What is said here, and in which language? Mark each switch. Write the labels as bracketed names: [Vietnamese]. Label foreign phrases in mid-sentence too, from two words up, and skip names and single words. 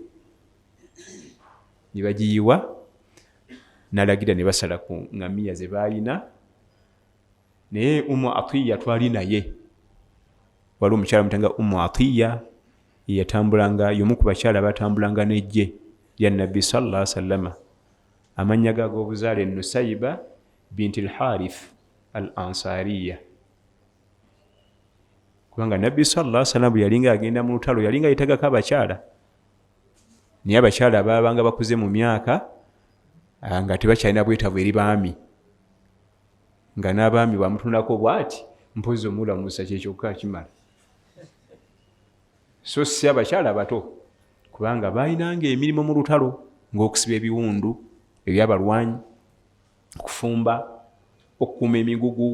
[Ganda] Ne bagiyiwa, n'alagira ne basala ku ngamiya ze baalina. Naye Atiya twali naye, wali omukyala mutanga Atiya yatambulanga, y'omu ku bakyala batambulanga n'ejje lya Nabbi [Arabic] صلى الله عليه وسلم. [Ganda] Amannya ge ag'obuzaale Nusayba binti al-Harith al-Ansariya. Kubanga Nabbi [Arabic] صلى الله عليه وسلم [Ganda] yalinga agenda mu lutalo yalinga yeetagako abakyala, naye abakyala abaabanga bakuze mu myaka nga tebakyalina bwetaavu eri baami, nga n'abaami bamutunako bw'ati mpozi omulamusa kyekyokka kimala. So si abakyala bato, kubanga baalinanga emirimu mu lutalo ng'okusiba ebiwundu ebyabalwanyi, okufumba, okukuuma emigugu.